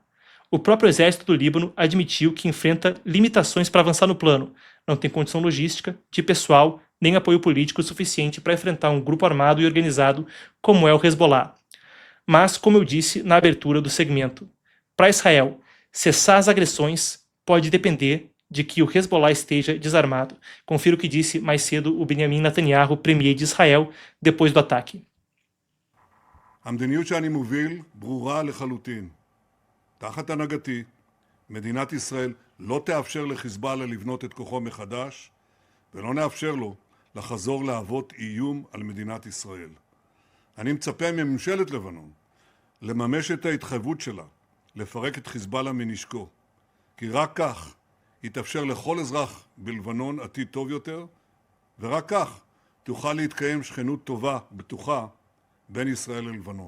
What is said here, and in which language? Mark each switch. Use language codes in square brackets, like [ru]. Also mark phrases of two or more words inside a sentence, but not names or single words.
[pt] O próprio exército do Líbano admitiu que enfrenta limitações para avançar no plano, não tem condição logística, de pessoal, nem apoio político suficiente para enfrentar um grupo armado e organizado como é o Hezbollah. Mas, como eu disse na abertura do segmento, para Israel, cessar as agressões pode depender de que o Hezbollah esteja desarmado. Confira o que disse mais cedo o Benjamin Netanyahu, premier de Israel, depois do ataque. [he] המדיניות שאני מוביל ברורה לחלוטין. תחת הנהגתי, מדינת ישראל לא תאפשר לחיזבאללה לבנות את כוחו מחדש, ולא נאפשר לו לחזור להוות איום על מדינת ישראל. אני מצפה מממשלת לבנון לממש את ההתחייבות שלה, לפרק את חיזבאללה מנשקו, כי רק כך יתאפשר לכל אזרח בלבנון עתיד טוב יותר, ורק כך תוכל להתקיים שכנות טובה, בטוחה, בין ישראל ללבנון.